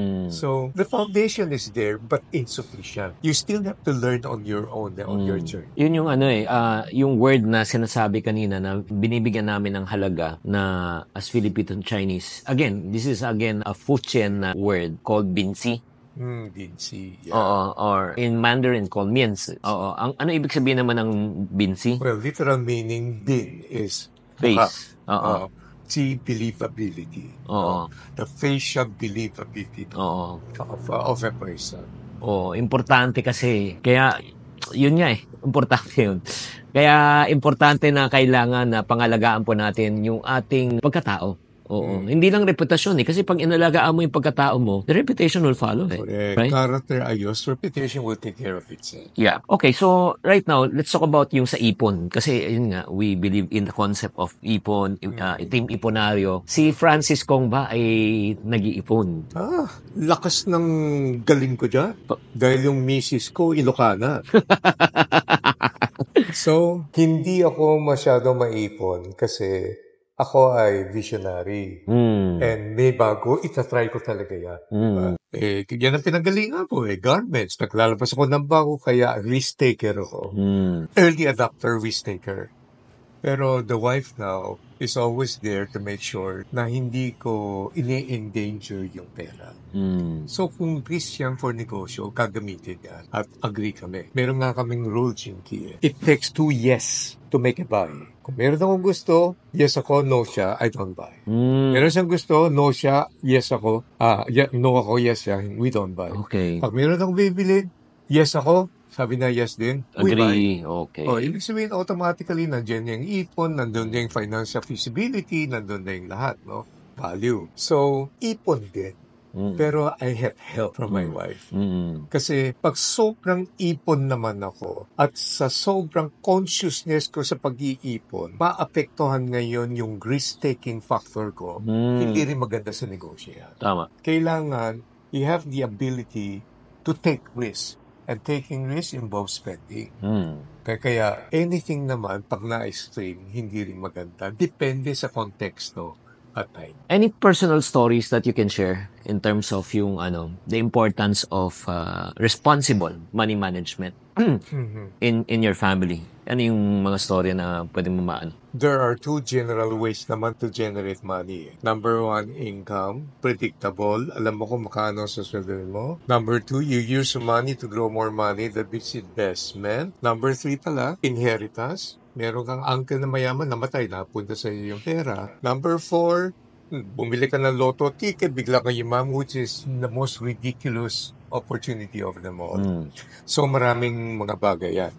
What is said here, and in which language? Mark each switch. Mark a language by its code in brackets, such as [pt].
[en] So, the foundation is there, but insufficient. You still have to learn on your own, on your journey. [tl] Yun yung yung word na sinasabi kanina na binibigyan namin ng halaga na as Filipino Chinese. [en] Again, this is again a Fujian na word called binsi. Binsi. Yeah. [tl] Oo, or in Mandarin called mianzi. Oo, ano ibig sabihin naman ng binsi? [en] Well, literal meaning bin is Face. Oo. See believability. [tl] Oo. [en] The facial believability [tl] Oo. [en] of a person. [tl] Oo, importante kasi. Kaya, yun nga importante yun. Kaya, importante na kailangan na pangalagaan po natin yung ating pagkatao. Oo. Hindi lang reputasyon kasi pag inalagaan mo yung pagkatao mo, [en] the reputation will follow Correct. Right? Character ayos, reputation will take care of itself. Yeah. Okay, so right now, let's talk about [tl] yung sa ipon. Kasi yun nga, [en] we believe in the concept of ipon, team iponaryo. [tl] Si Francis Kong ba ay nag-iipon? Lakas ng galing ko dyan. Dahil yung misis ko, Ilocana. So, hindi ako masyado maipon kasi ako ay visionary. And may bago, itatry ko talaga yan. Yan ang pinagalingan ko garments. Naglalabas ako ng bago, kaya risk taker ako. [en] Early adopter, risk taker. Pero the wife now is always there to make sure [tl] na hindi ko ini-endanger yung pera. So kung risk yan for negosyo, gagamitin yan. At agree kami. Meron nga kaming [en] rule, Chinky. It takes 2 yes to make a buy. [tl] Kung meron akong gusto, yes ako, no siya, [en] I don't buy. [tl] Meron siyang gusto, no siya, yes ako, no ako, yes siya, [en] we don't buy. Okay. [tl] Pag meron akong bibili, yes ako, sabi na yes din, we buy. [en] Agree. Okay. [tl] Ibig sabihin, automatically, nandyan yung ipon, nandun yung financial feasibility, nandun na yung lahat, no? Value. So, ipon din. [en] Pero I have help from my wife. [tl] Kasi pag sobrang ipon naman ako at sa sobrang consciousness ko sa pag-iipon, maapektuhan ngayon yung [en] risk-taking factor [tl] ko. Hindi rin maganda sa negosyo yan. Tama. [en] Kailangan, you have the ability to take risk. And taking risk involves spending. [tl] Kaya anything naman, pag na-extreme, hindi rin maganda. Depende sa konteksto at time. [en] Any personal stories that you can share in terms of yung the importance of responsible money management in your family? [tl] Ano yung mga story na pwede mo maano? [en] There are 2 general ways naman to generate money. Number 1, income, predictable. [tl] Alam mo kung makano sa sweldo mo. [en] Number 2, you use money to grow more money. That means investment. Number 3 pala, inheritance. [tl] Meron kang uncle na mayaman, namatay, napunta sa iyo yung pera. [en] Number 4, [tl] bumili ka ng lotto ticket, bigla kang yumaman, [en] which is the most ridiculous opportunity of them all. [tl] So maraming mga bagay yan.